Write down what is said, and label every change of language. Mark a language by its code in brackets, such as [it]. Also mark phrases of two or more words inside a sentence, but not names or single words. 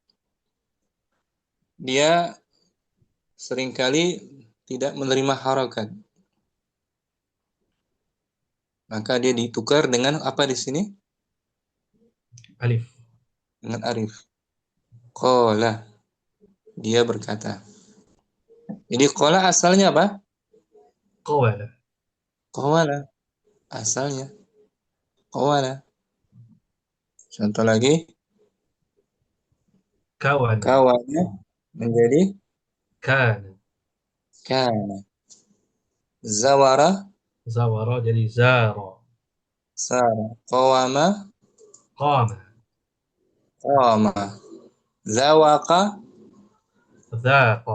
[id] Dia seringkali tidak menerima harokat. Maka dia ditukar dengan apa di sini? Alif. Dengan arif. Qala. Dia berkata. Jadi qala asalnya apa? Qawala. Qawala. Asalnya. Qawala. Contoh lagi. Kawana. Kawana menjadi Kana. kana. Zawara. Zawara jadi zara. Sara. Qawama. Qama. Qama. Zawaka. Dhaqa.